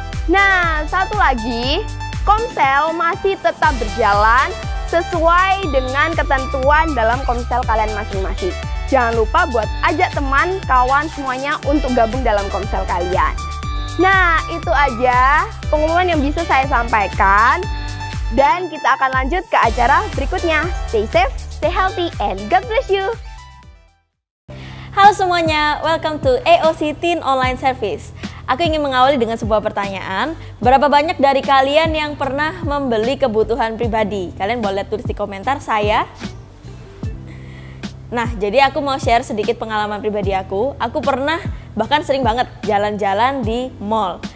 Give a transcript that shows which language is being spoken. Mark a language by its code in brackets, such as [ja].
[id] Nah, satu lagi, Komsel masih tetap berjalan sesuai dengan ketentuan dalam Komsel kalian masing-masing. Jangan lupa buat ajak teman, kawan semuanya untuk gabung dalam Komsel kalian. Nah, itu aja pengumuman yang bisa saya sampaikan. Dan kita akan lanjut ke acara berikutnya. [en] Stay safe, stay healthy, and God bless you. [id] Halo semuanya, [en] welcome to AOC Teen Online Service. [id] Aku ingin mengawali dengan sebuah pertanyaan. Berapa banyak dari kalian yang pernah membeli kebutuhan pribadi? Kalian boleh tulis di komentar saya. Nah, jadi aku mau share sedikit pengalaman pribadi aku. Aku pernah, bahkan sering banget jalan-jalan di mall.